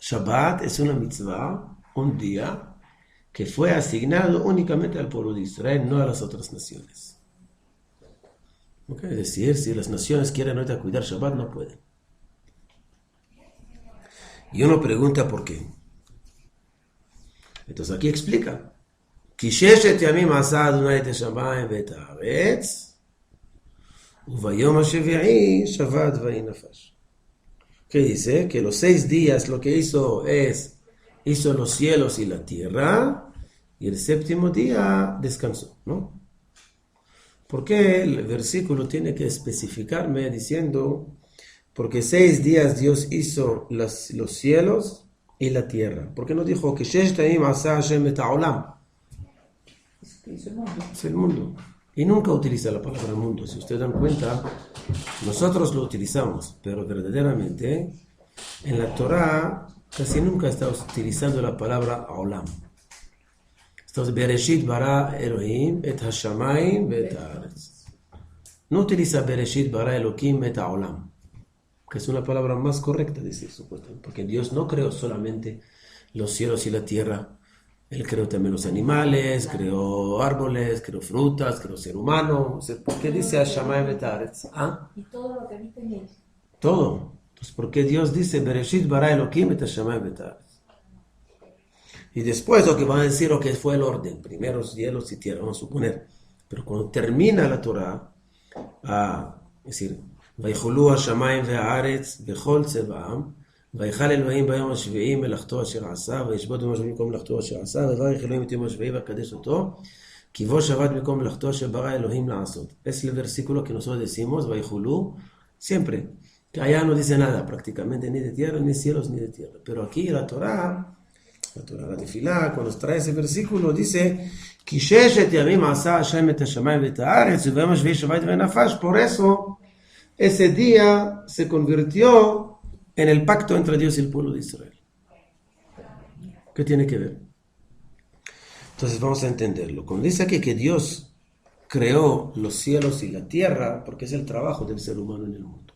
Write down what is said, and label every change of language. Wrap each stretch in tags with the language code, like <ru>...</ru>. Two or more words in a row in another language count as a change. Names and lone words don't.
<es>Shabbat es una mitzvah, un día, que fue asignado únicamente al pueblo de Israel, no a las otras naciones. ¿Ok? Es decir, si las naciones quieren ahorita cuidar Shabbat, no pueden. Y uno pregunta por qué. Entonces aquí explica.</es> <he>כי ששת ימים עשה אדוני את השמיים ואת הארץ, וביום השביעי שבת ויהי נפש.</he> <es>¿Qué dice? Que los 6 días lo que hizo los cielos y la tierra, y el séptimo día descansó, ¿no? Porque el versículo tiene que especificarme diciendo, porque 6 días Dios hizo los cielos y la tierra. ¿Por qué no dijo que</es> <he>שש ימים עשה השם את העולם?</he> <es>Es el mundo. Y nunca utiliza la palabra mundo. Si ustedes dan cuenta, nosotros lo utilizamos, pero verdaderamente en la Torah casi nunca está utilizando la palabra olam. Entonces,</es> <he>בראשית ברא אלוהים את השמיים ואת הארץ.</he> <es>No utiliza</es> <he>בראשית ברא אלוהים את העולם,</he> <es>que es una palabra más correcta, dice supuestamente, porque Dios no creó solamente los cielos y la tierra. Él creó también los animales, creó árboles, creó frutas, creó ser humano. ¿Por qué dice</es> <he>השמיים ואת הארץ?</he> <es>¿Ah? Y todo lo que viste en él. Todo. Entonces, ¿por qué Dios dice</es> <he>בראשית ברא אלוהים את השמיים ואת הארץ?</he> <es>Y después lo que van a decir lo que fue el orden, primero cielos y tierra, vamos a suponer. Pero cuando termina la Torah, es decir,</es> <he>ויחולו השמיים והארץ בכל צבעם, ויחל אלוהים ביום השביעי מלאכתו אשר עשה, וישבות ביום השביעי במקום מלאכתו אשר עשה, ויברך אלוהים את יום השביעי ויקדש אותו, כי בו שבת במקום מלאכתו אשר ברא אלוהים לעשות.</he> <es>Es el versículo que nosotros decimos, ויחולו, siempre, que allá no dice nada prácticamente, ni de tierra, ni cielos, ni de tierra. Pero aquí la Torah, la tefilá, cuando trae ese versículo, dice,</es> <he>כי ששת ימים עשה השם את השמיים ואת הארץ, וביום השביעי שבת ויהי נפש.</he> <es>Por eso, ese día se convirtió en el pacto entre Dios y el pueblo de Israel. ¿Qué tiene que ver? Entonces vamos a entenderlo. Cuando dice aquí que Dios creó los cielos y la tierra, porque es el trabajo del ser humano en el mundo.</es>